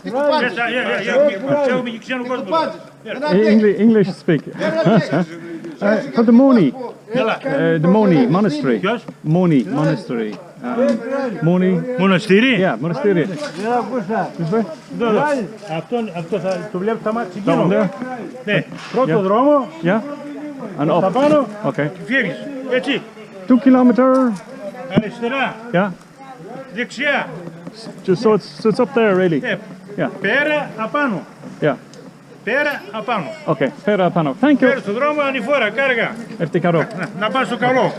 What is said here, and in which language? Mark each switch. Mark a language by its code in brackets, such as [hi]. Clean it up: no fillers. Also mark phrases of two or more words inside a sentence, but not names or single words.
[en] English speak. For the Moni monastery. Moni monastery. Monastery? Yeah, monastery. [el] Αυτό θα το βλέπεις τα μάτια [en] Down there? [el] Ναι, πρώτο δρόμο. [en] Yeah. And up. [el] Τα πάνω. [en] Okay. [el] Και φεύγεις. Έτσι. [en] 2 kilometer. [el] Αριστερά. [en] Yeah. [el] Δεξιά. [en] Just so it's up there, really. Yeah. Yeah. [el] Πέρα απάνω. [en] Yeah. [el] Πέρα απάνω. [en] Okay. [el] Πέρα πάνω. [en] Thank you. [el] Πέρα στον δρόμο ανηφόρα, κάργα. Έρθει καρό. Να πας στο καλό.